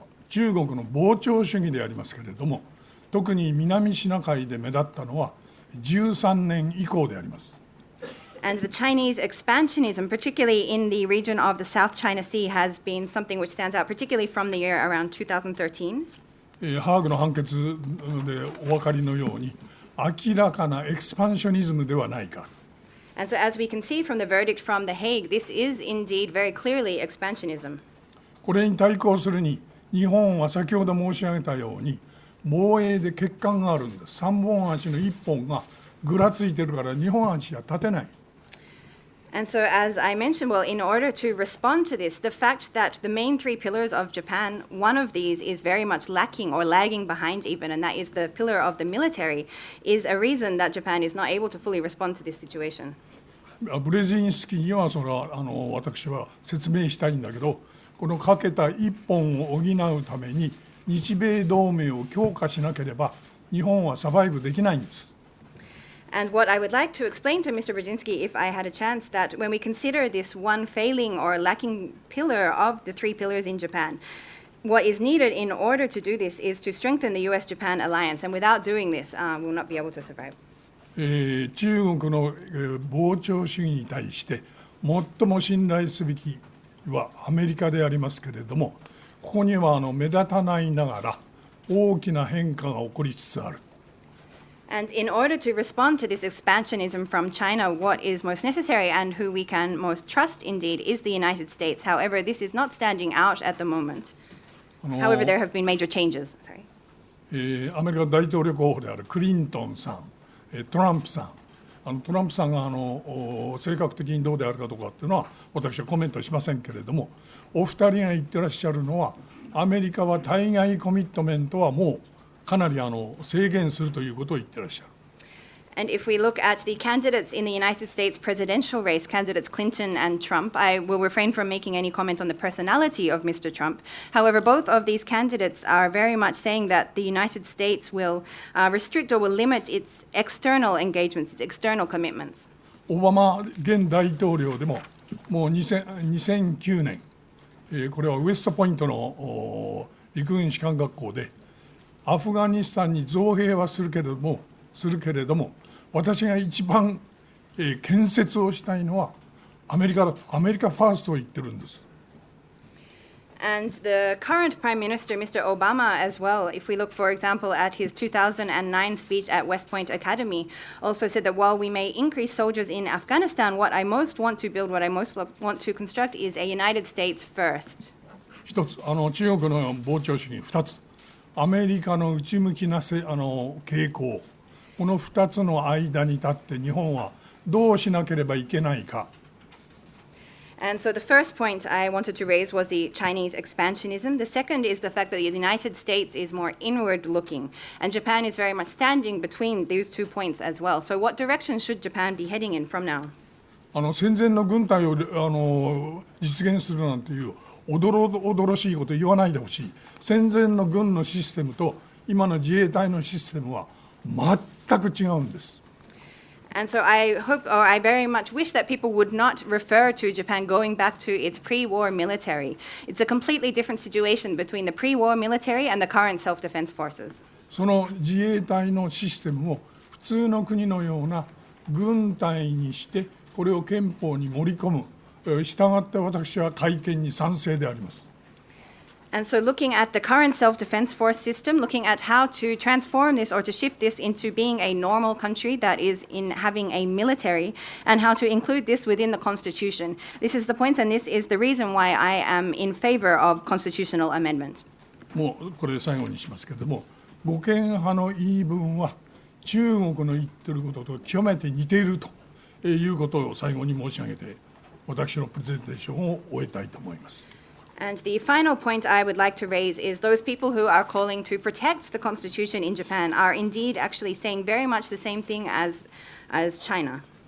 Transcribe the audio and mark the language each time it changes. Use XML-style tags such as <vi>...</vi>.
<ja>中国の膨張主義でありますけれども、特に南シナ海で目立ったのは13年以降であります。</ja> <en>And the Chinese expansionism, particularly in the region of the South China Sea, has been something which stands out, particularly from the year around 2013.</en> <ja>ハーグの判決でお分かりのように、明らかなエクスパンショニズムではないか。</ja> <en>And so as we can see from the verdict from The Hague, this is indeed very clearly expansionism.</en> <ja>これに対抗するに日本は先ほど申し上げたように防衛で欠陥があるんです。 3本足の1本がぐらついてるから2本足は立てない。</ja> <en>And so, as I mentioned, well, in order to respond to this, the fact that the main three pillars of Japan, one of these is very much lacking or lagging behind even, and that is the pillar of the military, is a reason that Japan is not able to fully respond to this situation.</en> <ja>ブレジンスキーにはそれは私は説明したいんだけど、この欠けた一本を補うために日米同盟を強化しなければ日本はサバイブできないんです。</ja> <en>And what I would like to explain to Mr. Brzezinski, if I had a chance, that when we consider this one failing or lacking pillar of the three pillars in Japan, what is needed in order to do this is to strengthen the US-Japan alliance. And without doing this, we will not be able to survive.</en> <ja>中国の膨張主義に対して最も信頼すべきはアメリカでありますけれども、ここには目立たないながら大きな変化が起こりつつある。</ja> <en>And in order to respond to this expansionism from China, what is most necessary and who we can most trust indeed is the United States. However, this is not standing out at the moment. However, there have been major changes. Sorry.</en> <ja>アメリカ大統領候補であるクリントンさん、トランプさん、トランプさんが性格的にどうであるかどうかっていうのは私はコメントしませんけれども、お二人が言ってらっしゃるのはアメリカは対外コミットメントはもうかなり制限するということを言ってらっしゃる。</ja> <en>And if we look at the candidates in the United States presidential race, candidates Clinton and Trump, I will refrain from making any comment on the personality of Mr. Trump. However, both of these candidates are very much saying that the United States will restrict or will limit its external engagements, its external commitments.</en> <ja>オバマ現大統領でももう2009年、これはウエストポイントの陸軍士官学校でアフガニスタンに増兵はするけれども私が一番、建設をしたいのはアメリカファーストを言ってるんです。</ja> <en>And the current Prime Minister, Mr. Obama, as well, if we look, for example, at his 2009 speech at West Point Academy, also said that while we may increase soldiers in Afghanistan, what I most want to build, what I most want to construct is a United States first.</en> <ja>一つ、中国の膨張主義、二つ、アメリカの内向きな傾向、この二つの間に立って日本はどうしなければいけないか。</ja> <en>And so the first point I wanted to raise was the Chinese expansionism. The second is the fact that the United States is more inward-looking, and Japan is very much standing between these 2 points as well. So what direction should Japan be heading in from now?</en> <ja>戦前の軍隊を実現するなんていうおどろしいこと言わないでほしい。戦前の軍のシステムと今の自衛隊のシステムは全く違うんです。</ja> <en>And so I hope, or I very much wish that people would not refer to Japan going back to its pre-war military. It's a completely different situation between the pre-war military and the current self-defense forces.</en> <ja>その自衛隊のシステムを普通の国のような軍隊にしてこれを憲法に盛り込む。従って私は改憲に賛成であります。</ja> <en>And so looking at the current self-defense force system, looking at how to transform this or to shift this into being a normal country that is in having a military, and how to include this within the Constitution. This is the point, and this is the reason why I am in favor of constitutional amendment.</en> <ja>もうこれ最後にしますけれども、護憲派の言い分は中国の言っていることと極めて似ているということを最後に申し上げて、私のプレゼンテーションを終えたいと思います。</ja> <en>And the final point I would like to raise is those people who are calling to protect the Constitution in Japan are indeed actually saying very much the same thing as China.</en>